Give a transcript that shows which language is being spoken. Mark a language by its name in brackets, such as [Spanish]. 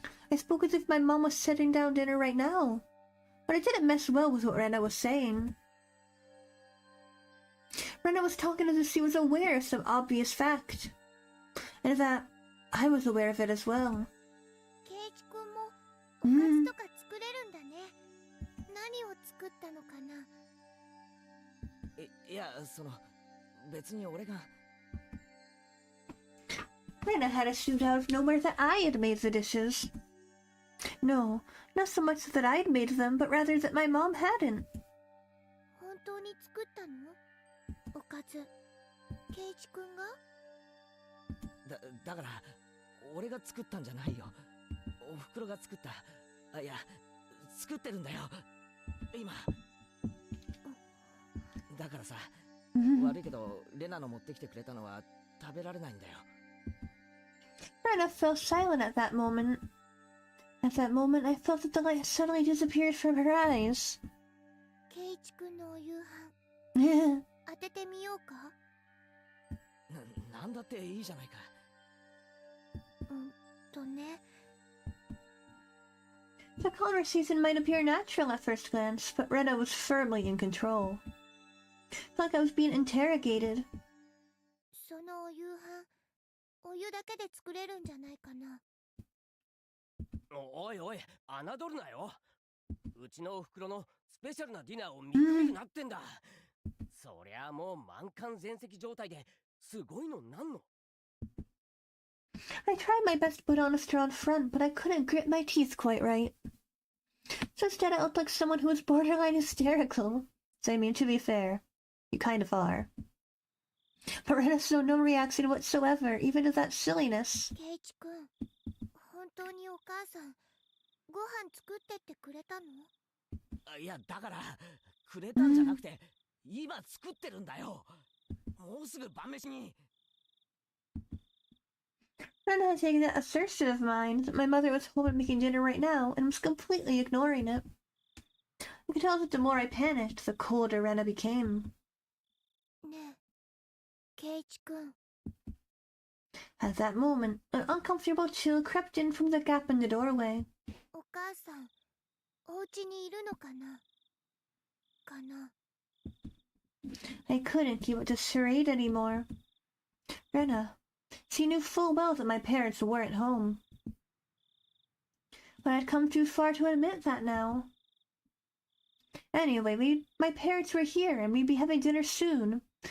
[English] I spoke as if my mom was setting down dinner right now, but it didn't mesh well with what Rena was saying. Rena was talking as if she was aware of some obvious fact, and that I was aware of it as well. [Japanese] ケイチ君もおかずとか作れるんだね。何を作ったのかな？いや、別に俺が。 Rena had assumed out of nowhere that I had made the dishes. No, not so much that I had made them, but rather that my mom hadn't. 本当に作ったの？おかず、ケイチ君が？だから、俺が作ったんじゃないよ。おふくろが作った。いや、作ってるんだよ。今。だからさ、悪いけど、レナの持ってきてくれたのは食べられないんだよ。 [English] Rena fell silent at that moment. At that moment, I felt that the light suddenly disappeared from her eyes. [Japanese] ケイチ君のお夕飯、当ててみようか？なんだっていいじゃないか。ね。 [English] The conversation might appear natural at first glance, but Rena was firmly in control. It's like I was being interrogated. [Japanese] そのお夕飯、お湯だけで作れるんじゃないかな。おいおい、侮るなよ。うちのお袋のスペシャルなディナーを認めるなってんだ。そりゃもう満館全席状態ですごいのなんの。 [English] I tried my best to put on a strong front, but I couldn't grit my teeth quite right. So instead I looked like someone who was borderline hysterical. So I mean, to be fair, you kind of are. But Rena showed no reaction whatsoever, even to that silliness. [Japanese] ケイチ君、本当にお母さん、ご飯作ってってくれたの？いや、だから、くれたんじゃなくて、今作ってるんだよ。もうすぐ晩飯に。 [English] Rena had taken that assertion of mine that my mother was home and making dinner right now, and was completely ignoring it. I could tell that the more I panicked, the colder Rena became. [Japanese] ねえ、ケイチ君。 [English] At that moment, an uncomfortable chill crept in from the gap in the doorway. [Japanese] お母さん、お家にいるのかな？かな。 [English] I couldn't keep up the charade anymore. Rena, she knew full well that my parents weren't home. But I'd come too far to admit that now. Anyway, my parents were here and we'd be having dinner soon.